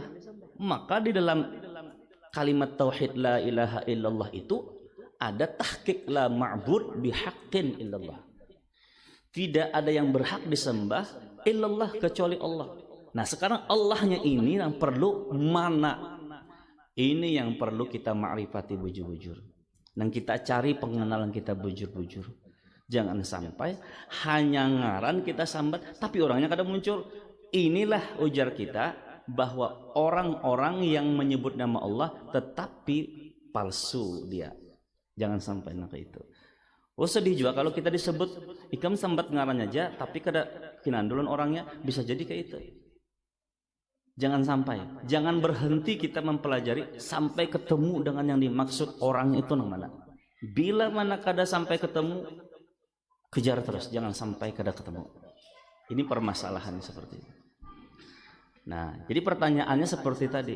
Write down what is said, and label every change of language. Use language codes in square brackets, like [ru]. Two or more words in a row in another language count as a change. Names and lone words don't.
[id] Maka di dalam kalimat tauhid [ar] لا إله إلا الله [id] itu ada tahqiq [ar] لا معبود بحق إلا الله. [id] Tidak ada yang berhak disembah illallah kecuali Allah. Nah sekarang Allahnya ini yang perlu mana? Ini yang perlu kita ma'rifati bujur-bujur. Dan kita cari pengenalan kita bujur-bujur. Jangan sampai hanya [bjn] ngaran kita sambat [id] tapi orangnya kada muncul. Inilah ujar kita bahwa orang-orang yang menyebut nama Allah tetapi palsu dia. Jangan sampai nak itu. Oh sedih juga kalau kita disebut [bjn] ikam sambat ngaran aja [id] tapi kada kinandulan orangnya, bisa jadi kayak itu. Jangan sampai, jangan berhenti kita mempelajari sampai ketemu dengan yang dimaksud orang itu nang mana. Bila mana kada sampai ketemu, kejar terus, jangan sampai kada ketemu. Ini permasalahan seperti itu. Nah, jadi pertanyaannya seperti tadi.